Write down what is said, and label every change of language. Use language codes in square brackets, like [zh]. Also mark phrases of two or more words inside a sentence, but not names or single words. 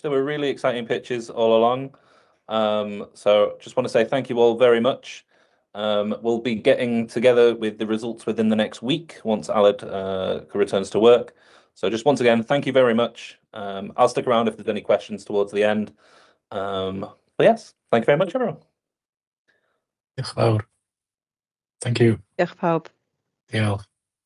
[en] There were really exciting pitches all along. So just want to say thank you all very much. We'll be getting together with the results within the next week once Aled returns to work. So just once again, thank you very much. I'll stick around if there's any questions towards the end. But yes, thank you very much, everyone. [cy] Diolch yn fawr. [en] Thank you. [cy] Diolch pawb. Diolch.